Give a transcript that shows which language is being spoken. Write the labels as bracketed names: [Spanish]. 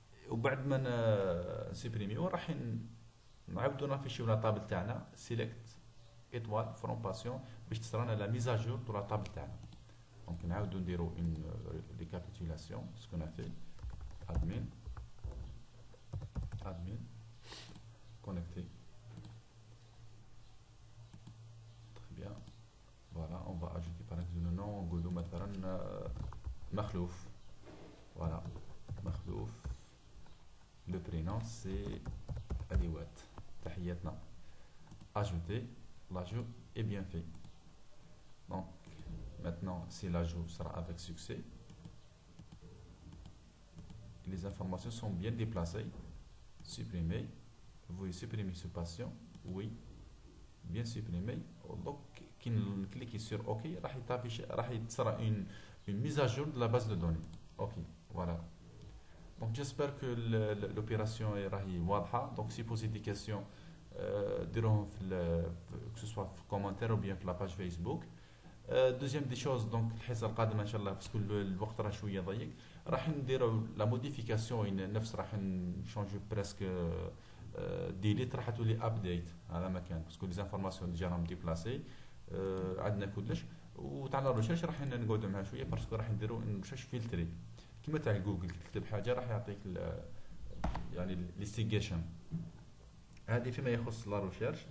[Arabic] وبعد ما نسيبريمي وراح نعاودو نافيشيو لا طابل تاعنا سيليكت ايطوال فروم باسيون باش تصرانا لا ميزاجور دو لا طابل تاعنا. دونك نعاودو نديرو اون ريكابيتولاسيون سكو نا في admin connecté. [French] Très bien. Voilà, on va ajouter par exemple le nom. [Arabic] نقولو مثلا مخلوف. [French] Voilà, مخلوف. Le prénom c'est Adiwat. [Arabic] تحياتنا. [French] Ajouter. L'ajout est bien fait. Donc Maintenant, si l'ajout sera avec succès, les informations sont bien déplacées. Supprimer. Vous voyez supprimer ce patient. Oui. Bien supprimé. Donc, cliquez sur OK. Il sera une mise à jour de la base de données. OK. Voilà. Donc, j'espère que l'opération est واضحة. Donc, si vous posez des questions, diront que ce soit في commentaire ou bien في la page Facebook. [Arabic] دوزيام دي شوز دونك الحصه القادمه ان شاء الله باسكو الوقت راه شويه ضيق راح نديروا لا موديفيكاسيون نفس راح نشونجي بريسك ديليت راح تولي ابديت على مكان باسكو لي زانفورماسيون ديجا راهم ديبلاسي عندنا كلش وتاع لا ريشيرش راح نقعدوا معاه شويه باسكو راح نديروا ريشيرش فيلتري كيما تاع جوجل تكتب حاجه راح يعطيك يعني ليستيغيشن هذه فيما يخص لا ريشيرش.